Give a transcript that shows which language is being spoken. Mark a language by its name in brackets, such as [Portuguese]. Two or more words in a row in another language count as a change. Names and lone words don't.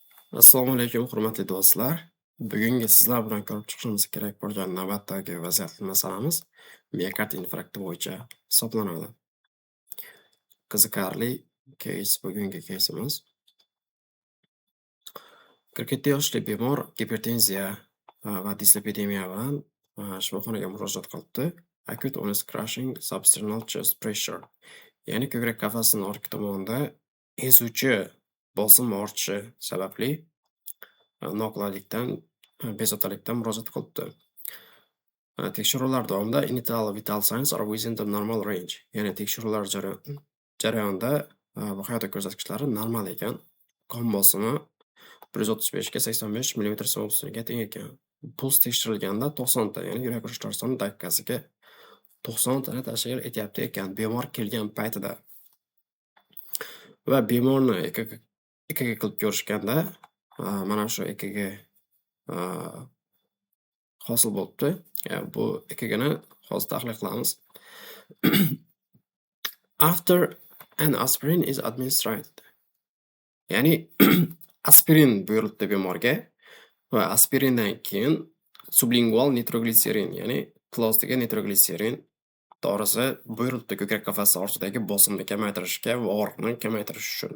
[Uzbek] Assalomu alaykum, hurmatli do'stlar. Bugungi sizlar bilan ko'rib chiqishimiz kerak bo'lgan navbatdagi vaziyatli masalamiz miyokard infarkti bo'yicha hisoblanadi. Qiziqarli bugungi keysimiz. 47 yoshli bemor gipertenziya va dislipidemiya bilan shifoxonaga murojaat qilibdi. [English] Acute honest crushing substernal chest pressure, [Uzbek] ya'ni ko'krak qafasining orqa tomonida ezuvchi bosim ortishi sababli noqulaylikdan, bezovtalikdan murojaat qilibdi. Tekshiruvlar davomida [English] initial vital signs are within the normal range, [Uzbek] ya'ni tekshiruvlar jarayonida bu hayotiy ko'rsatkichlari normal ekan. Qon bosimi 135 ga 85 millimetr so'mga teng ekan. Puls tekshirilganda 90 ta, ya'ni yurak urishlari soni daqiqasiga 90 tani tashkil etyapti ekan bemor kelgan paytida. Va bemorni EKG qilib ko'rishganda mana shu EKG hosil bo'libdi. Bu EKGni hozir tahlil qilamiz. [English] After an aspirin is administered, [Uzbek] ya'ni aspirin buyurildi bemorga va aspirindan keyin sublingual nitrogliserin, ya'ni plastika nitrogliserin dorisi buyurildi ko'krak qafasi ortidagi bosimni kamaytirishga va og'riqni kamaytirish uchun.